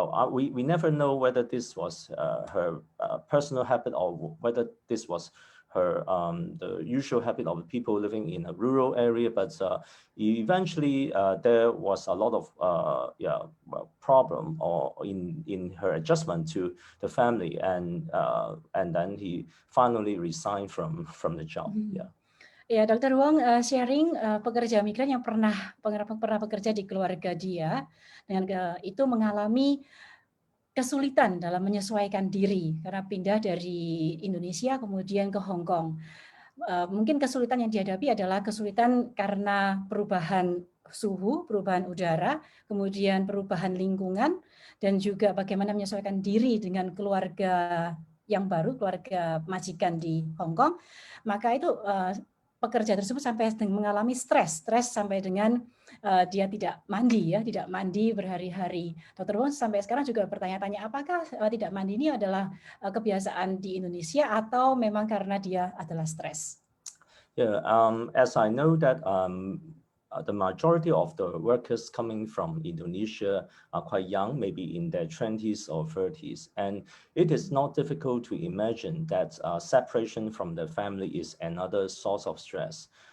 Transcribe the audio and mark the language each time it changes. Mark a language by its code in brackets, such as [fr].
[en] We never know whether this was her personal habit or whether this was her the usual habit of people living in a rural area, but eventually there was a lot of problem or in her adjustment to the family, and then he finally resigned from the job. [id] Ya, Dr. Wong sharing pekerja migran yang pernah bekerja di keluarga dia, dengan itu mengalami kesulitan dalam menyesuaikan diri karena pindah dari Indonesia kemudian ke Hong Kong. Mungkin kesulitan yang dihadapi adalah kesulitan karena perubahan suhu, perubahan udara, kemudian perubahan lingkungan, dan juga bagaimana menyesuaikan diri dengan keluarga yang baru, keluarga majikan di Hong Kong. Maka itu pekerja tersebut sampai mengalami stres sampai dengan dia tidak mandi berhari-hari. Dr. Wong sampai sekarang juga bertanya-tanya apakah tidak mandi ini adalah kebiasaan di Indonesia atau memang karena dia adalah stres. [en] Yeah, as I know that the majority of the workers coming from Indonesia are quite young, maybe in their 20s or 30s. And it is not difficult to imagine that separation from the family is another source of stress.